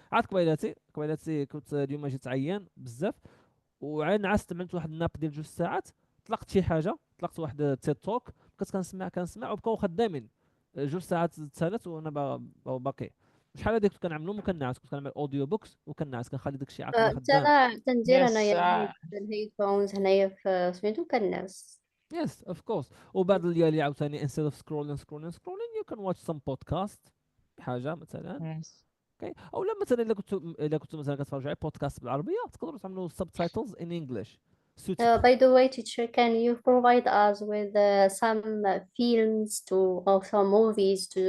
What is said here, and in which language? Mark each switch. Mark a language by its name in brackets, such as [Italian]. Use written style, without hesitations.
[Arabic] عاد قبيلاتي كنت اليوم جيت عيان بزاف وعاد نعست، عملت واحد الناب ديال 2 ساعات، طلقت شي حاجه، طلقت واحد تيد توك، بقيت كنسمع وبقاو خدامين. 2 ساعات تسالات وانا باقي. شحال هذيك كنت كنعملهم وكنعس، كنت كنعمل اوديو بوكس وكنعس، كنخلي داك الشيء عاد كله حتى خدام. أنا تندير [English] Yes. [Arabic] أنايا الهيدفونز هنايا في سميتو كنعس. [English] Yes of course. [Arabic] وبعد الليالي عاوتاني [English] instead of scrolling you can watch some podcast [Arabic] حاجه مثلا. [English] Yes. [Arabic] اوكي او لا مثلا الا كنتوا مثلا كتفرجوا على بودكاست بالعربيه تقدروا تعملوا [English] subtitles in English [Arabic] sous-titres. [English] By the way, teacher, can you provide us with some films or some movies